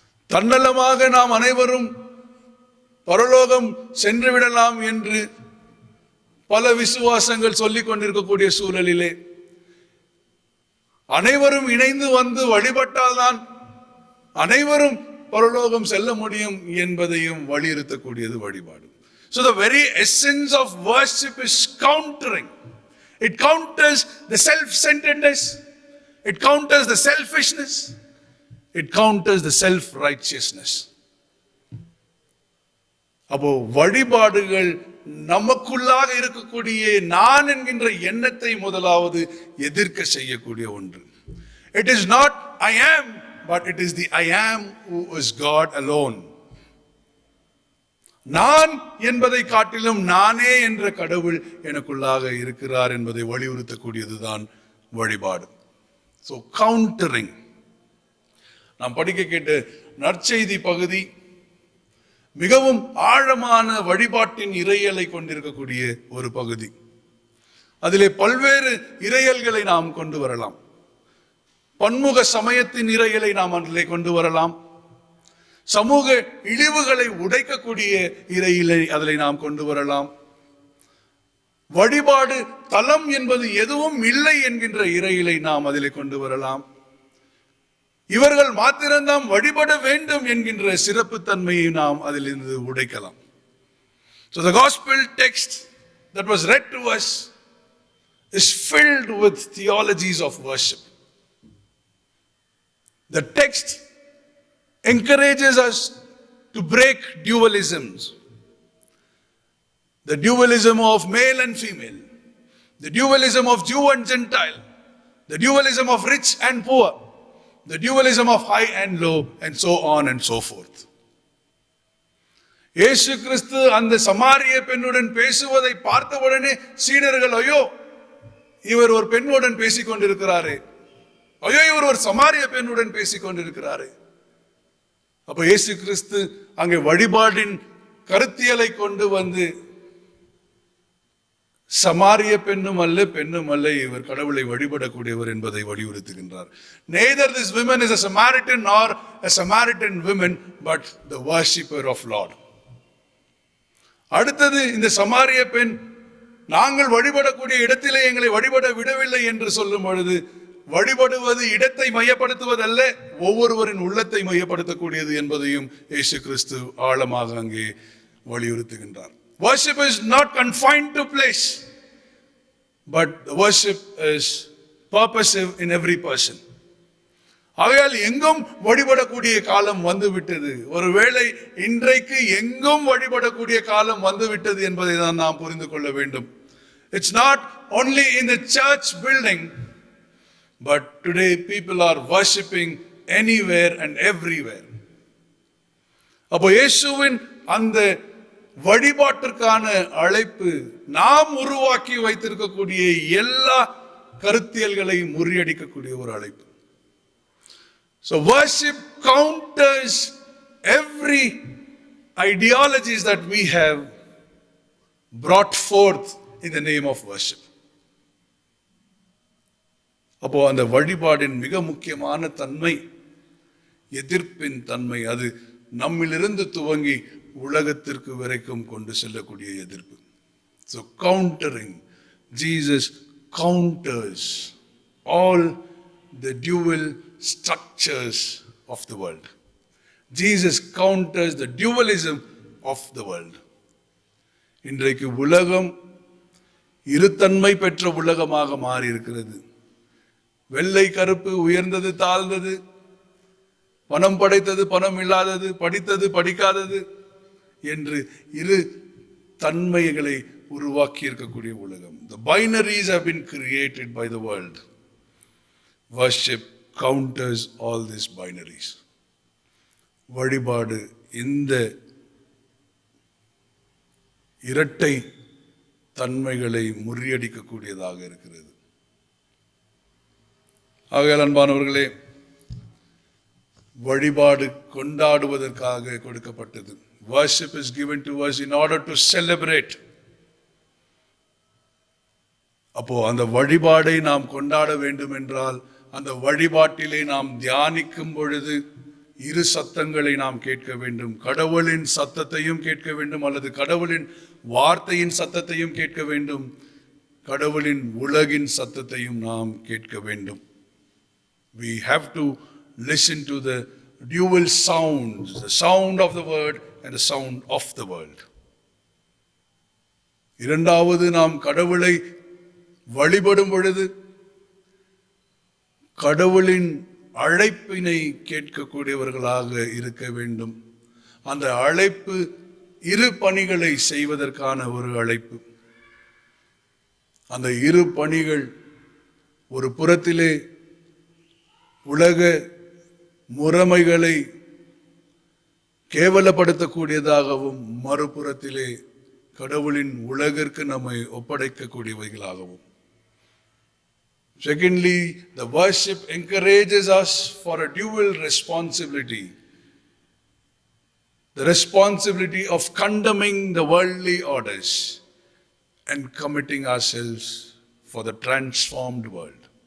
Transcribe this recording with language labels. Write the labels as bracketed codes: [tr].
[ta] தன்னலமாக நாம் அனைவரும் பரலோகம் சென்று விடலாம் என்று பல விசுவாசங்கள் சொல்லிக் கொண்டிருக்கக்கூடிய சூழலிலே அனைவரும் இணைந்து வந்து வழிபட்டால்தான் அனைவரும் பரலோகம் செல்ல முடியும் என்பதையும் வலியுறுத்தக்கூடியது வழிபாடு. [en] So the very essence of worship is countering. It counters the self-centeredness. It counters the selfishness. It counters the self-righteousness. [ta] அப்போ வழிபாடுகள் நமக்குள்ளாக இருக்கக்கூடிய நான் என்கின்ற எண்ணத்தை முதலாவது எதிர்க்க செய்யக்கூடிய ஒன்று. [en] It is not I am, but it is the I am who is God alone. [ta] நான் என்பதை காட்டிலும் நானே என்ற கடவுள் எனக்குள்ளாக இருக்கிறார் என்பதை வலியுறுத்தக்கூடியதுதான் வழிபாடு. [en] So countering. [ta] நாம் படிக்க கேட்ட நற்செய்தி பகுதி மிகவும் ஆழமான வழிபாட்டின் இறையலை கொண்டிருக்கக்கூடிய ஒரு பகுதி. அதிலே பல்வேறு இறையல்களை நாம் கொண்டு வரலாம். பன்முக சமயத்தின் இறையலை நாம் அதிலே கொண்டு வரலாம். சமூக இழிவுகளை உடைக்கக்கூடிய இறையிலை அதில் நாம் கொண்டு வரலாம். வழிபாடு தலம் என்பது எதுவும் இல்லை என்கின்ற இறையிலை நாம் அதிலே கொண்டு வரலாம். இவர்கள் மாத்திரம்தான் வழிபட வேண்டும் என்கின்ற சிறப்பு தன்மையை நாம் அதிலிருந்து உடைக்கலாம். [en] So the gospel text that was read to us is filled with theologies of worship. The text encourages us to break dualisms. The dualism of male and female, the dualism of Jew and Gentile, the dualism of rich and poor, the dualism of high and low, and so on and so forth. [ta] இயேசு கிறிஸ்து அந்த சமாரிய பெண்ணுடன் பேசுவதை பார்த்தவுடனே சீடர்கள், ஐயோ இவர் ஒரு பெண்ணுடன் பேசிக் கொண்டிருக்கிறாரே, ஐயோ இவர் ஒரு சமாரிய பெண்ணுடன் பேசிக் கொண்டிருக்கிறாரே. அப்ப இயேசு கிறிஸ்து அங்கே வழிபாடின் கருத்தியலை கொண்டு வந்து சமாரிய பெண்ணும் அல்ல பெண்ணும் அல்ல, இவர் கடவுளை வழிபடக்கூடியவர் என்பதை வலியுறுத்துகின்றார். [en] Neither this woman is a Samaritan nor a Samaritan woman, but the worshipper of Lord. [ta] அடுத்தது, இந்த சமாரிய பெண் நாங்கள் வழிபடக்கூடிய இடத்திலே எங்களை வழிபட விடவில்லை என்று சொல்லும் பொழுது, வழிபடுவது இடத்தை மையப்படுத்துவதல்ல, ஒவ்வொருவரின் உள்ளத்தை மையப்படுத்தக்கூடியது என்பதையும் இயேசு கிறிஸ்து ஆழமாக அங்கே வலியுறுத்துகின்றார். [en] Worship is not confined to place. but the worship is purposive in every person. [ta] ஆகையால் எங்கும் வழிபடக்கூடிய காலம் வந்துவிட்டது. ஒருவேளை இன்றைக்கு எங்கும் வழிபடக்கூடிய காலம் வந்துவிட்டது என்பதை தான் நாம் புரிந்து கொள்ள வேண்டும். [en] It's not only in the church building, but today people are worshipping anywhere and everywhere. [ta] அப்போ இயேசுவின் அந்த வழிபாட்டிற்கான அழைப்பு நாம் உருவாக்கி வைத்திருக்கக்கூடிய எல்லா கருத்தியல்களையும் முறியடிக்கக்கூடிய ஒரு அழைப்பு. [en] So worship counters every ideologies that we have brought forth in the name of worship. [ta] அப்போ அந்த வழிபாடின் மிக முக்கியமான தன்மை எதிர்ப்பின் தன்மை. அது நம்மிலிருந்து துவங்கி உலகத்திற்கு வரைக்கும் கொண்டு செல்லக்கூடிய எதிர்ப்பு. [en] So countering, Jesus counters all the dual structures of the world. Jesus counters the dualism of the world. [ta] இன்றைக்கு உலகம் இருத்தன்மை பெற்ற உலகமாக மாறி இருக்கிறது. வெள்ளை கருப்பு, உயர்ந்தது தாழ்ந்தது, பணம் படைத்தது பணம் இல்லாதது, படித்தது படிக்காதது என்று இரு தன்மைகளை உருவாக்கி இருக்கக்கூடிய உலகம். [en] The binaries have been created by the world. Worship counters all these binaries. [ta] வழிபாடு இந்த இரட்டை தன்மைகளை முறியடிக்கக்கூடியதாக இருக்கிறது. ஆகையால் அன்பானவர்களே, வழிபாடு கொண்டாடுவதற்காக கொடுக்கப்பட்டது. [en] Worship is given to us in order to celebrate. [ta] அப்போ அந்த வழிபாடை நாம் கொண்டாட வேண்டும் என்றால், அந்த வழிபாட்டிலே நாம் தியானிக்கும் பொழுது இரு சத்தங்களை நாம் கேட்க வேண்டும். கடவுளின் சத்தத்தையும் கேட்க வேண்டும், அல்லது கடவுளின் வார்த்தையின் சத்தத்தையும் கேட்க வேண்டும், கடவுளின் உலகின் சத்தத்தையும் நாம் கேட்க வேண்டும். [en] We have to listen to the dual sounds, the sound of the word and the sound of the world. [ta] இரண்டாவது, நாம் கடவுளை வழிபடும் பொழுது கடவுளின் அழைப்பினை கேட்கக்கூடியவர்களாக இருக்க வேண்டும். அந்த அழைப்பு இரு பணிகளை செய்வதற்கான ஒரு அழைப்பு. அந்த இரு பணிகள் ஒரு புறத்திலே உலக முறைமைகளை கேவலப்படுத்தக்கூடியதாகவும், மறுபுறத்திலே கடவுளின் உலகிற்கு நம்மை ஒப்படைக்கக்கூடியவைகளாகவும். [en] Secondly, the worship encourages us for a dual responsibility. The responsibility of condemning the worldly orders and committing ourselves for the transformed world.